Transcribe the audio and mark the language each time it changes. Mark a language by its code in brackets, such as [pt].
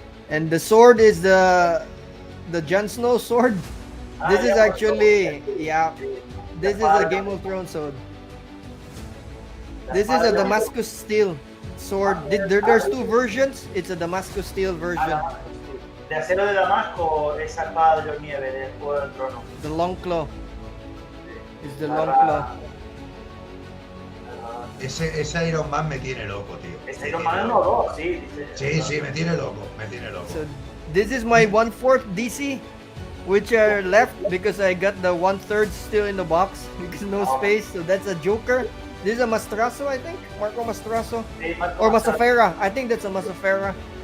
[en] And the sword is the Jon Snow sword. This is actually this is a Game of Thrones sword. This is a Damascus steel sword. There's two versions. It's a Damascus steel version. [es] De acero de Damasco, esa espada de los Nieves del Juego del Trono. [en] The long claw. It's the long claw. [es] Ese Iron Man me tiene loco, tío. Ese Iron Man 1 o 2, sí. Sí, me tiene loco, [en] So this is my 1/4 DC, which are left because I got the 1/3 still in the box because no space. So that's a Joker. This is a Mastrazo, I think. Marco Mastrazo. [es] Sí, Marco [en] Or Mazzara. Masafera. I think that's a Masafera.